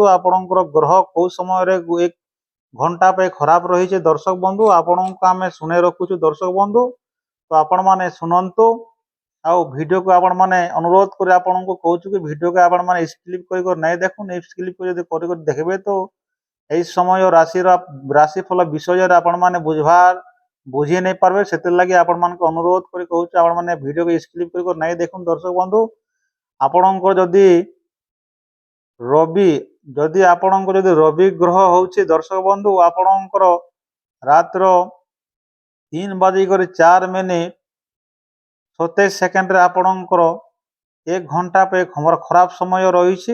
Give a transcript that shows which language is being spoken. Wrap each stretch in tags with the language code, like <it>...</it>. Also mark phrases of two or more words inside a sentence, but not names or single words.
<or>ଆପଣଙ୍କର ଗ୍ରହ କେଉଁ ସମୟରେ 1 ଘଣ୍ଟା ପାଇଁ ଖରାପ ରହିଛି ଦର୍ଶକ ବନ୍ଧୁ, ଆପଣଙ୍କୁ ଆମେ ଶୁଣି ରଖୁଛୁ ଦର୍ଶକ ବନ୍ଧୁ। ତ ଆପଣମାନେ ଶୁଣନ୍ତୁ। ଆଉ ଭିଡ଼ିଓକୁ ଆପଣମାନେ ଅନୁରୋଧ କରି ଆପଣଙ୍କୁ କହୁଛୁ କି ଭିଡ଼ିଓକୁ ଆପଣମାନେ ସ୍କିପ୍ କରି ନାଇଁ ଦେଖୁନ୍। ସ୍କିପ୍ କରି ଯଦି କରି ଦେଖିବେ ତ ଏଇ ସମୟ ରାଶିଫଳ ବିଷୟରେ ଆପଣମାନେ ବୁଝି ନାଇଁ ପାରବେ। ସେଥିର୍ଲାଗି ଆପଣମାନଙ୍କୁ ଅନୁରୋଧ କରି କହୁଛୁ ଆପଣମାନେ ଭିଡ଼ିଓକୁ ସ୍କିପ୍ କରି ନାଇଁ ଦେଖୁନ୍ ଦର୍ଶକ ବନ୍ଧୁ। ଆପଣଙ୍କର ଯଦି ରବି ଗ୍ରହ ହେଉଛି ଦର୍ଶକ ବନ୍ଧୁ, ଆପଣଙ୍କର ରାତ୍ର 3:04 ଆପଣଙ୍କର 1 ଘଣ୍ଟା ପାଇଁ ଖରାପ ସମୟ ରହିଛି।</or>